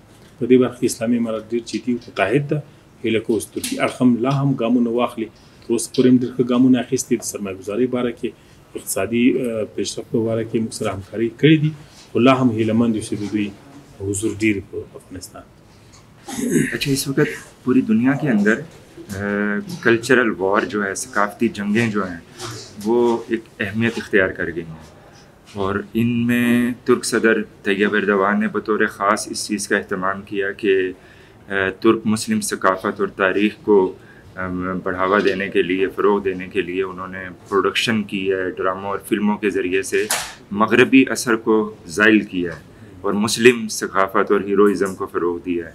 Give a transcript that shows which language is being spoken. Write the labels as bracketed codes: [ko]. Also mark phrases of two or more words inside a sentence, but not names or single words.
[ps] په دې برخه کې اسلامي امارت ډېر جدي او متحد ده. هیله کوو چې ترکیې اړخ هم لا هم ګامونه واخلي. تر اوسه پورې هم ډېر ښه ګامونه اخیستي د سرمایه‌ګذارۍ باره کې، اقتصادي پیشرفت په باره کې موږ سره همکاري کړې دي، خو لا هم هیلهمند یو چې د دوی حضور ډېر په افغانستان. [ur] اچھا، اس وقت پوری دنیا کے اندر [en] cultural war [ur] جو ہے، ثقافتی جنگیں جو ہیں وہ ایک اہمیت اختیار کر گئی ہیں اور ان میں ترک صدر طیب اردوغان نے بطور خاص اس چیز کا اہتمام کیا کہ ترک مسلم ثقافت اور تاریخ کو بڑھاوا دینے کے لیے، فروغ دینے کے لیے انہوں نے پروڈکشن کی ہے، ڈراموں اور فلموں کے ذریعے سے مغربی اثر کو زائل کیا ہے اور مسلم ثقافت اور ہیروازم کو فروغ دیا ہے.